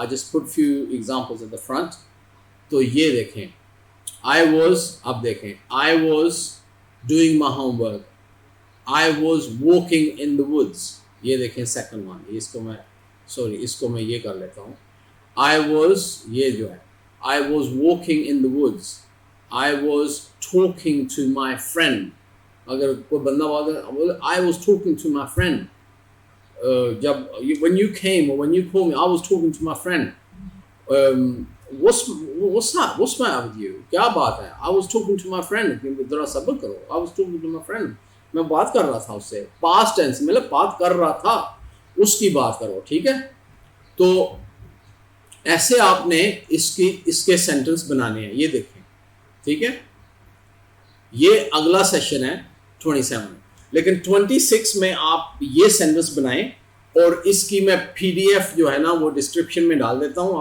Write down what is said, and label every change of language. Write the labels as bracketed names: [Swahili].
[English] I just put few examples at the front. [Hindi] तो ये देखें, [English] I was, [Hindi] अब देखें, [English] I was doing my homework, I was walking in the woods, [Hindi] ये देखें [English] second one, [Hindi] इसको मैं ये कर लेता हूँ। [English] I was, [Hindi] ये जो है, [English] I was walking in the woods, I was talking to my friend. [Hindi] अगर कोई बंदा बोले [English] I was talking to my friend, [Hindi] जब [English] when you came or when you called me, I was talking to my friend. What's that? What's the matter with you? [Hindi] क्या बात है? [English] I was talking to my friend. [Hindi] जरा सब्र करो. [English] I was talking to my friend. [Hindi] मैं बात कर रहा था उससे. Past tense मतलब बात कर रहा था, उसकी बात करो, ठीक है? तो ऐसे आपने इसके सेंटेंस बनाने हैं, ये देखें, ठीक है? ये अगला सेशन है 27, लेकिन 26 में आप ये सेंटेंस बनाएं और इसकी मैं PDF जो है ना वो डिस्क्रिप्शन में डाल देता हूँ।